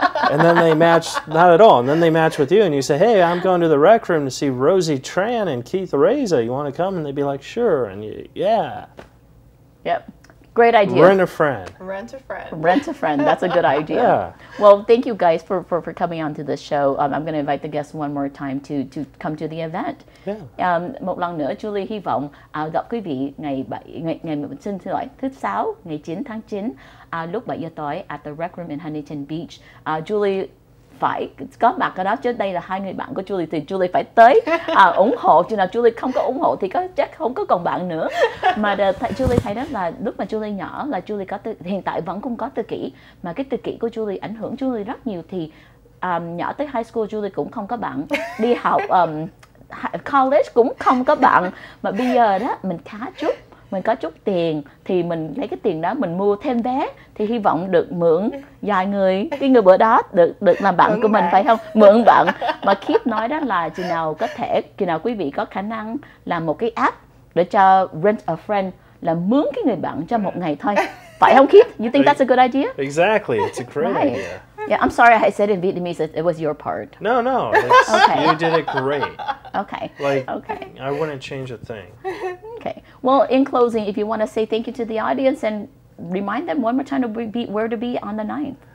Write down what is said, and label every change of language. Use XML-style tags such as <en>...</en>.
<en>And then they match, not at all. And then they match with you and you say, hey, I'm going to the Rec Room to see RosieTran and Keith Reza. You want to come? And they'd be like, sure. And yeah. Yep. Great idea. Rent a friend. rent a friend. Rent a friend. That's a good idea. Yeah. Well, thank you guys for coming on to the show. I'm going to invite the guests one more time to come to the event. Yeah.</en> <vi>Một lần nữa, Julie hy vọng gặp quý vị ngày xin lỗi, thứ Sáu, ngày 9 tháng 9, lúc 7 giờ tối</vi> <en>at the Rec Room in Huntington Beach.</en> <vi>Julie phải có mặt ở đó, chứ đây là 2 người bạn của Julie thì Julie phải tới ủng hộ. Chứ nào Julie không có ủng hộ thì chắc không có còn bạn nữa. Mà Julie thấy đó là lúc mà Julie nhỏ là Julie có hiện tại vẫn cũng có tự kỷ, mà cái tự kỷ của Julie ảnh hưởng Julie rất nhiều. Thì nhỏ tới high school Julie cũng không có bạn, đi học college cũng không có bạn, mà bây giờ đó mình mình có chút tiền thì mình lấy cái tiền đó mình mua thêm vé, thì hy vọng được mượn vài người, cái người bữa đó được làm bạn của mình, phải không? Mượn bạn. Mà Keith nói đó là khi nào quý vị có khả năng làm một cái app để cho</vi> <en>rent a friend,</en> <vi>là mướn cái người bạn cho một ngày thôi, phải không Keith?</vi> <en>You think that's a good idea? Exactly. It's a great Right. idea. Yeah, I'm sorry I said in Vietnamese it was your part. No. Okay. You did it great. Okay. Okay. I wouldn't change a thing. Okay. Well, in closing, if you want to say thank you to the audience and remind them one more time to be where to be on the 9th.</en>